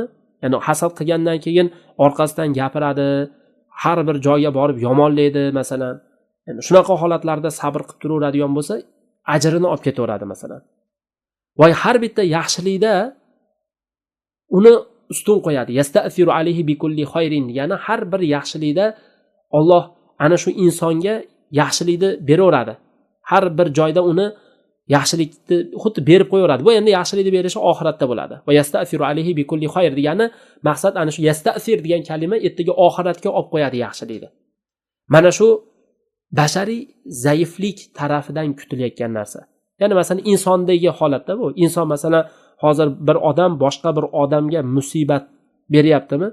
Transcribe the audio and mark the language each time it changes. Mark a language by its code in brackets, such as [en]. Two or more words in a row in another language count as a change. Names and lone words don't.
[uz] Ya'ni hasad qilgandan keyin orqasidan gapiradi, har bir joyga borib yomonlaydi masalan. Ya'ni shunaqa holatlarda sabr qilib turaveradigan bo'lsa, ajrini olib ketaveradi masalan. Va har bitta yaxshilikda uni ustun qo'yadi. [ar] يستغفر عليه ب كل خير. [uz] Ya'ni har bir yaxshilikda Alloh ana shu insonga yaxshilikni beraveradi. Har bir joyda uni yaxshilikni xuddi berib qo'yaveradi. Bu endi yaxshilikni berishi oxiratda bo'ladi. Va [ar] يستغفر عليه ب كل خير [uz] degani maqsad ana shu yasta'fir degan kalima ertaga oxiratga olib qo'yadi yaxshilikni. Mana shu bashariy zaiflik tarafidan kutilayotgan narsa. Ya'ni masalan insondagi holatda bu. Inson masalan hozir bir odam boshqa bir odamga musibat beryaptimi?